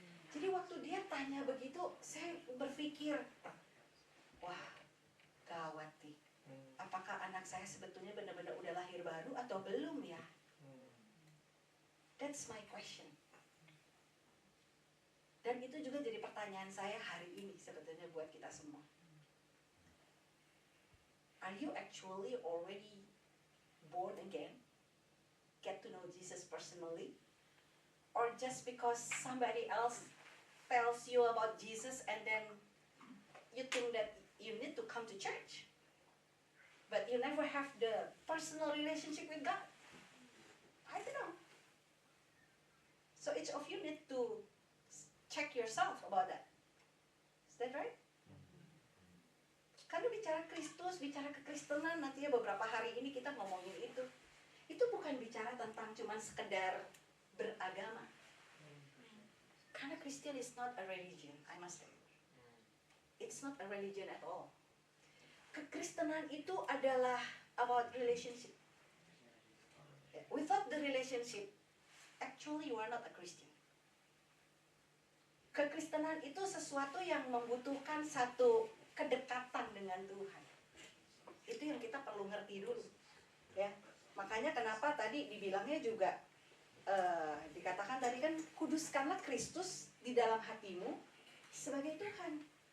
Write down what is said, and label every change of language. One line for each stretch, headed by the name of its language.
Indonesian: Jadi waktu dia tanya begitu, saya berpikir, wah, gawat nih. Apakah anak saya sebetulnya benar-benar udah lahir baru atau belum ya?
English: That's my question.
Indonesian: Dan itu juga jadi pertanyaan saya hari ini sebetulnya buat kita semua.
English: Are you actually already born again? Get to know Jesus personally? Or just because somebody else tells you about Jesus and then you think that you need to come to church? But you never have the personal relationship with God. I don't know. So each of you need to check yourself about that. Is that right?
Indonesian: Kalau bicara Kristus, bicara kekristenan, nantinya beberapa hari ini kita ngomongin itu. Itu bukan bicara tentang cuman sekedar beragama.
English: Karena Christian is not a religion, I must say. It's not a religion at all.
Indonesian: Kekristenan itu adalah
English: about relationship. Without the relationship, actually you are not a Christian.
Indonesian: Kekristenan itu sesuatu yang membutuhkan satu kedekatan dengan Tuhan. Itu yang kita perlu ngerti dulu, ya. Makanya kenapa tadi dibilangnya juga dikatakan tadi kan, kuduskanlah Kristus di dalam hatimu sebagai Tuhan.